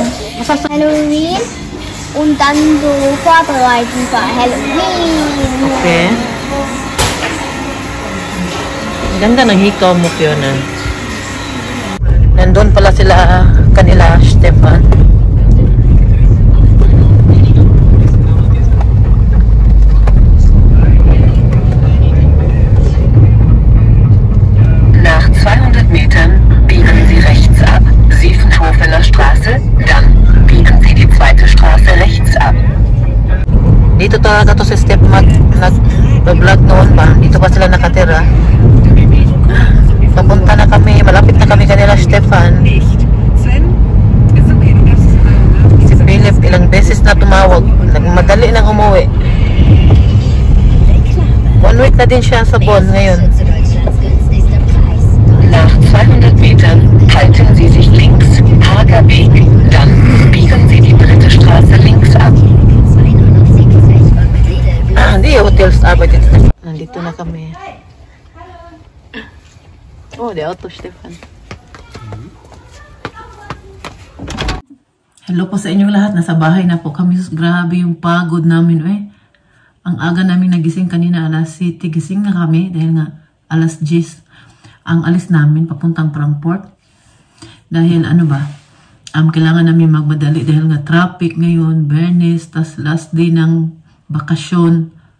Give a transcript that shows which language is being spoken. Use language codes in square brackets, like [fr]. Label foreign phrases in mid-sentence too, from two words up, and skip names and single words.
[de] Halloween und dann so vorbereiten für Halloween. [tl] Okay. Ganda ng hikaw mo, Fiona. Nandun pala sila, kanila, Stefan. [de] Nach 200 Metern biegen Sie rechts ab. Siefenhofener Straße, dann biegen Sie die zweite Straße rechts ab. [tl] Dito talaga to si Steph nag-vlog noon pa. Dito pa sila nakatira. Papunta na kami, malapit na kami kanila, Stefan. Si Philip ilang beses na tumawag. Nagmadali nang umuwi. 1 week na din siya sa Bonn ngayon. [de] Nach 200 Metern halten Sie sich links, Hagerweg, dann biegen Sie die dritte Straße links ab. [tl] Hindi, hotels dito. Nandito na kami. [en] Oh, the auto, Stefan. [tl] Hello po sa inyong lahat. Nasa bahay na po kami. Grabe yung pagod namin. Ang aga namin nagising kanina, alas 7. Gising na kami dahil nga alas 10. Ang alis namin papuntang Frankfurt. Dahil kailangan namin magmadali dahil nga traffic ngayon, Bernes, tas [en] last day [tl] ng bakasyon.